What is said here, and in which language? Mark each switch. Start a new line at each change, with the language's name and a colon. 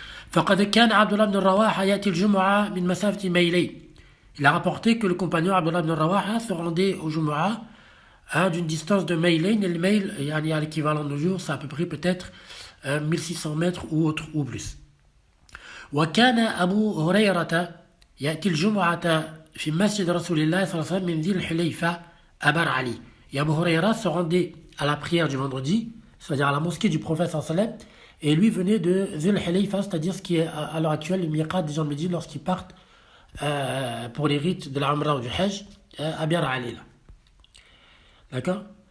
Arabic: فقد كان عبد الله بن الرواحة يأتي الجمعة من مسافة ميلين.
French: Il a rapporté que le compagnon Abdullah ibn Rawaha se rendait au Jumu'ah d'une distance de Maylain. Et le Mayl, il y a l'équivalent de nos jours, c'est à peu près peut-être 1600 mètres ou autre ou plus.
Arabic: وكان أبو هريرة يأتي الجمعة في مسجد رسول الله صلى الله عليه وسلم من ذي الحليفة أبر علي.
French: Et Abu Huraira se rendait à la prière du vendredi, c'est-à-dire à la mosquée du prophète sallallahu alayhi wa sallam, et lui venait de Dhul Hulayfa, c'est-à-dire ce qui est à l'heure actuelle le miqat des gens de Médine lorsqu'ils partent pour les rites de la Umrah ou du Hajj à Bir Ali. D'accord.